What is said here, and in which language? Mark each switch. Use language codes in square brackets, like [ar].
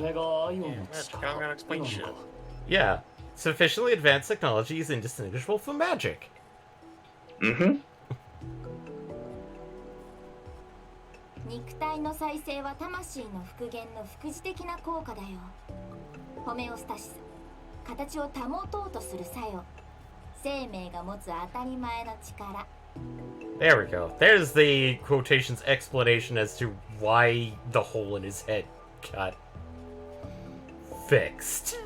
[en] Magic, I'm gonna explain shit. Yeah. Sufficiently advanced technology is indistinguishable from magic. Mm-hmm. [ja] 肉体の再生は魂の復元の副次的な効果だよ。ホメオスタシス、形を保とうとする作用、生命が持つ当たり前の力。 [en] There we go. There's the quotations explanation as to why the hole in his head got fixed.